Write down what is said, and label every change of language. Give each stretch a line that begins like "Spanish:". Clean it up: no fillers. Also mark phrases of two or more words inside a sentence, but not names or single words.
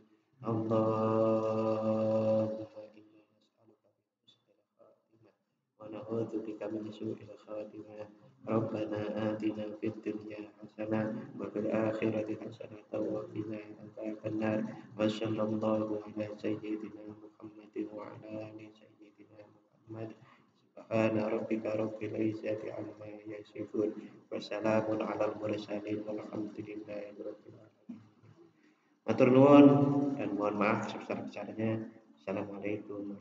Arabic: اللهم إنا نسألك بحسن الخاتمة ونعوذ ونعوذ بك من سوء الخاتمة ربنا آتنا في الدنيا حسنة وفي الآخرة حسنة وقنا عذاب النار وصلى الله على سيدنا محمد وعلى آل سيدنا محمد سبحان ربك رب العزة عما يصفون وسلام على المرسلين والحمد لله رب العالمين.
Javanese: Matur nuwun
Indonesian: dan mohon maaf sebesar-besarnya. Assalamualaikum